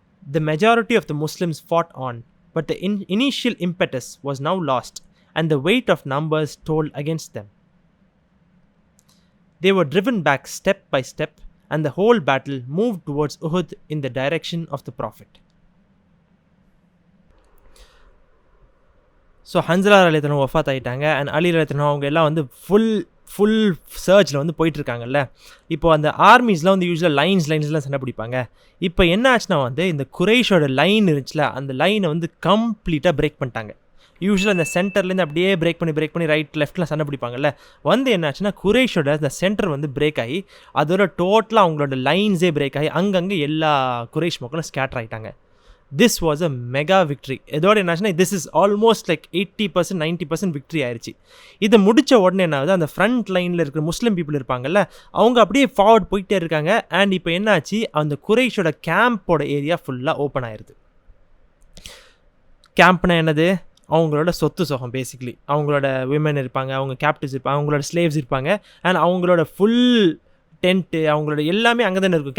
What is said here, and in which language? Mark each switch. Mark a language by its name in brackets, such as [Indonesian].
[English] The majority of the Muslims fought on, but the initial impetus was now lost, and the weight of numbers told against them. They were driven back step by step, and the whole battle moved towards Uhud in the direction of the Prophet. [Tamil] So Hanzala அலித்தனம் வஃபாத் ஆகிட்டாங்க, and அலி அலித்தனம் அவங்க எல்லாம் வந்து full சர்ச்சில் வந்து போயிட்டுருக்காங்கல்ல. இப்போ அந்த ஆர்மிஸ்லாம் வந்து யூஸ்வலாக லைன்ஸ்லாம் சண்டை பிடிப்பாங்க. இப்போ என்ன ஆச்சுன்னா வந்து இந்த குரைஷோட லைன் இருந்துச்சுல, அந்த லைனை வந்து கம்ப்ளீட்டாக பிரேக் பண்ணிட்டாங்க. யூஸ்வலாக அந்த சென்டர்லேருந்து அப்படியே பிரேக் பண்ணி ரைட் லெஃப்ட்லாம் சண்டை பிடிப்பாங்கல்ல. வந்து என்ன ஆச்சுன்னா குரைஷோட அந்த சென்டர் வந்து பிரேக் ஆகி அதோட டோட்டலாக அவங்களோட லைன்ஸே பிரேக் ஆகி அங்கங்கே எல்லா குரைஷ் மக்களும் ஸ்கேட்டர் ஆகிட்டாங்க. [English] This was a mega victory. [Tamil] இதோட என்னாச்சுன்னா [English] this is almost like 80% 90% victory [Tamil] ஆயிடுச்சு. இதை முடித்த உடனே என்னாவது, அந்த ஃப்ரண்ட் லைனில் இருக்கிற முஸ்லீம் பீப்புள் இருப்பாங்கல்ல, அவங்க அப்படியே ஃபார்வர்ட் போயிட்டே இருக்காங்க. அண்ட் இப்போ என்னாச்சு, அந்த குரைஷோட கேம்போட ஏரியா ஃபுல்லாக ஓப்பன் ஆயிடுது. கேம்ப்னா என்னது, அவங்களோட சொத்து சுகம். பேசிக்லி அவங்களோட விமன் இருப்பாங்க, அவங்க கேப்டிவ்ஸ் இருப்பாங்க, அவங்களோட ஸ்லேவ்ஸ் இருப்பாங்க, அண்ட் அவங்களோட ஃபுல் டென்ட்டு அவங்களோட எல்லாமே அங்கே தானே இருக்கும்.